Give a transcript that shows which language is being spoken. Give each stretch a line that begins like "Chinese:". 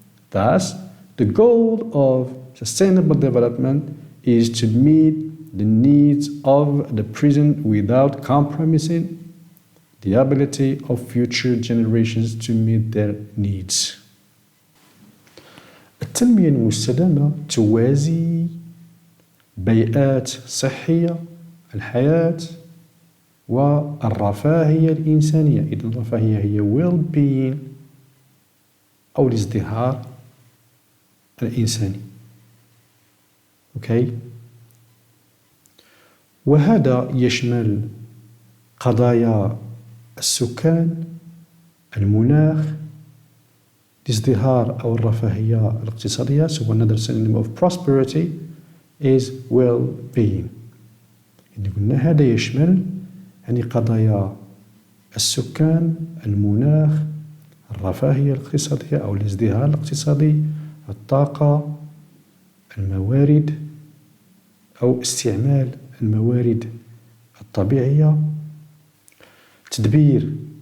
English: Thus, the goal of sustainable development is to meet the needs of the present without compromising the ability of future generations to meet their needs.
Arabic: التنمية المستدامة توازي بيئات صحية، الحياة، والرفاهية الإنسانية. إذن الرفاهية هي well-being أو الازدهار الإنساني. وهذا يشمل قضايا السكان، المناخ، الازدهار أو الرفاهية الاقتصادية.
English: So another synonym of prosperity is well-being.
Arabic: يعني قلنا هذا يشمل يعني قضايا السكان، المناخ، الرفاهية الاقتصادية أو الازدهار الاقتصادي، الطاقة، الموارد أو استعمال الموارد الطبيعية، تدبير